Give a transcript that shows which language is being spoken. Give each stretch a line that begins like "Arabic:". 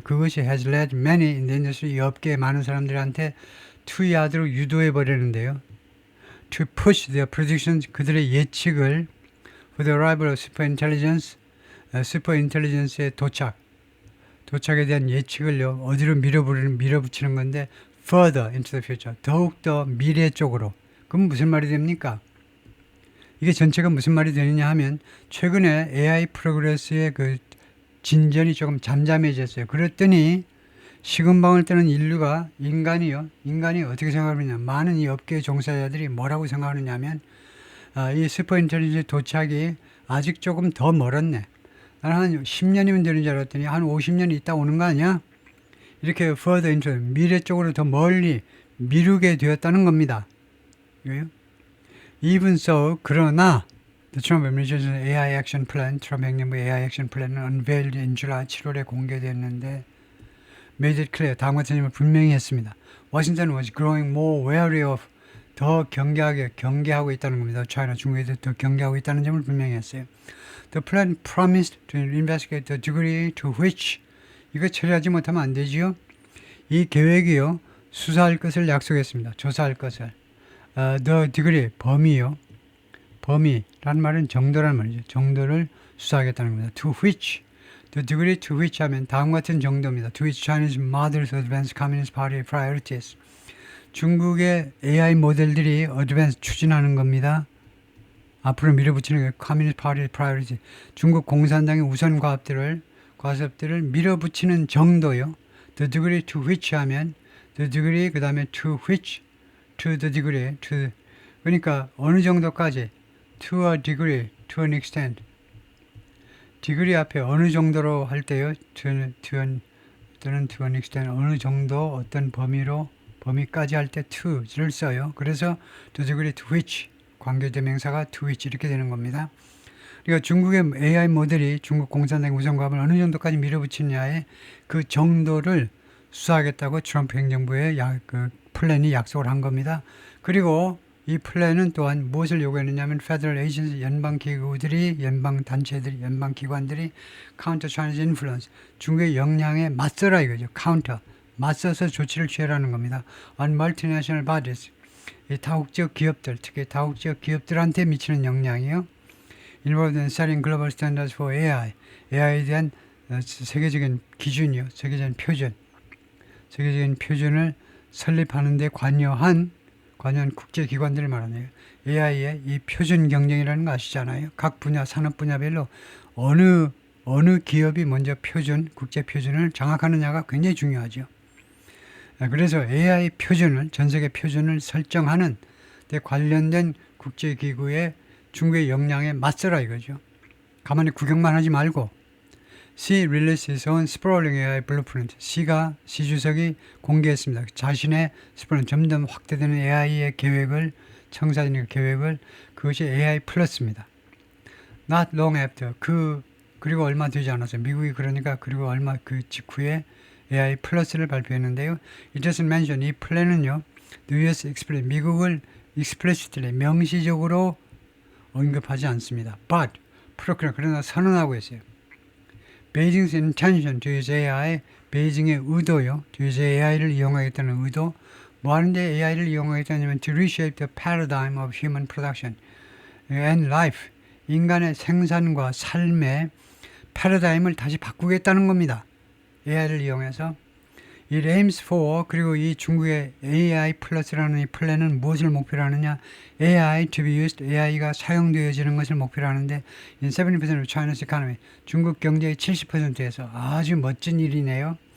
Korean: 그것이
English: has led many in the industry,
Korean: 이 업계의 많은 사람들한테 투야드로 유도해 버리는데요.
English: To push their predictions,
Korean: 그들의 예측을
English: for the arrival of superintelligence,
Korean: superintelligence의 도착에 대한 예측을요. 어디로 밀어붙이는 건데
English: further into the future,
Korean: 더욱더 미래 쪽으로. 그럼 무슨 말이 됩니까? 이게 전체가 무슨 말이 되느냐 하면 최근에 AI 프로그레스의 그 진전이 조금 잠잠해졌어요. 그랬더니 식은방을 뜨는 인간이 어떻게 생각하느냐, 많은 이 업계 종사자들이 뭐라고 생각하느냐 하면 이 슈퍼인텔리전스 도착이 아직 조금 더 멀었네. 나는 한 10년이면 되는 줄 알았더니 한 50년이 있다 오는 거 아니야? 이렇게
English: further into,
Korean: 미래 쪽으로 더 멀리 미루게 되었다는 겁니다.
English: Even so,
Korean: 그러나
English: The Trump administration AI action plan,
Korean: 트럼프 행정부 AI action plan은
English: unveiled in July
Korean: 7월에 공개됐는데
English: made it clear,
Korean: 다음과 같은 점을 분명히 했습니다.
English: Washington was growing more wary of,
Korean: 더 경계하고 있다는 겁니다. China, 중국에 더 경계하고 있다는 점을 분명히 했어요.
English: The plan promised to investigate the degree to which,
Korean: 이거 처리하지 못하면 안 되지요. 이 계획이요, 수사할 것을 약속했습니다. 조사할 것을.
English: The degree,
Korean: 범위란 말은 정도란 말이죠. 정도를 수사하겠다는 겁니다.
English: To which, the degree to which
Korean: 하면 다음과 같은 정도입니다.
English: To which Chinese models advance Communist Party priorities.
Korean: 중국의 AI 모델들이 advance 추진하는 겁니다. 앞으로 밀어붙이는 게
English: Communist Party priority.
Korean: 중국 공산당의 우선 과업들을 밀어붙이는 정도요.
English: The degree to which
Korean: 하면
English: the degree
Korean: 그 다음에
English: to which, to the degree, to,
Korean: 그러니까 어느 정도까지,
English: to a degree, to an extent.
Korean: degree 앞에 어느 정도로 할 때요, 또는
English: to an extent,
Korean: 어느 정도, 어떤 범위까지 할 때 to를 써요. 그래서
English: the degree to which,
Korean: 관계대명사가 to which 이렇게 되는 겁니다. 그러니까 중국의 AI 모델이 중국 공산당 우선과업을 어느 정도까지 밀어붙이느냐에 그 정도를 수사하겠다고 트럼프 행정부의 그 플랜이 약속을 한 겁니다. 그리고 이 플랜은 또한 무엇을 요구했느냐면 Federal Agency, 연방기구들이, 연방단체들이, 연방기관들이
English: Counter Chinese Influence,
Korean: 중국의 영향에 맞서라 이거죠. Counter, 맞서서 조치를 취하라는 겁니다.
English: On multinational bodies,
Korean: 이 다국적 기업들, 특히 다국적 기업들한테 미치는 영향이요.
English: Involved in setting global standards for AI,
Korean: AI에 대한 세계적인 기준이요, 세계적인 표준을 설립하는 데 관여한 국제기관들을 말하네요. AI의 이 표준 경쟁이라는 거 아시잖아요. 각 분야, 산업 분야별로 어느 기업이 먼저 국제 표준을 장악하느냐가 굉장히 중요하죠. 그래서 AI 표준을, 전 세계 표준을 설정하는 데 관련된 국제기구의 중국의 역량에 맞서라 이거죠. 가만히 구경만 하지 말고.
English: Xi released his own sprawling AI blueprint.
Korean: Xi 주석이 공개했습니다. 자신의 점점 확대되는 AI의 계획을, 청사진의 계획을, 그것이 AI 플러스입니다.
English: Not long after,
Korean: 그리고 얼마 되지 않았어요. 미국이 그리고 얼마 그 직후에 AI 플러스를 발표했는데요.
English: It doesn't mention,
Korean: 이 플랜은요,
English: the US explicit,
Korean: 미국을
English: explicitly,
Korean: 명시적으로 언급하지 않습니다. But, 그러나 선언하고 있어요.
English: Beijing's intention to use AI,
Korean: 베이징의 의도요. to use AI를 이용하겠다는 의도. 뭐 하는데 AI를 이용하겠다냐면
English: to reshape the paradigm of human production and life.
Korean: 인간의 생산과 삶의 패러다임을 다시 바꾸겠다는 겁니다. AI를 이용해서.
English: It aims for,
Korean: 그리고 이 중국의 AI 플러스라는 이 플랜은 무엇을 목표로 하느냐?
English: AI to be used,
Korean: AI가 사용되어지는 것을 목표로 하는데
English: in 70% of China's economy,
Korean: 중국 경제의 70%에서 아주 멋진 일이네요.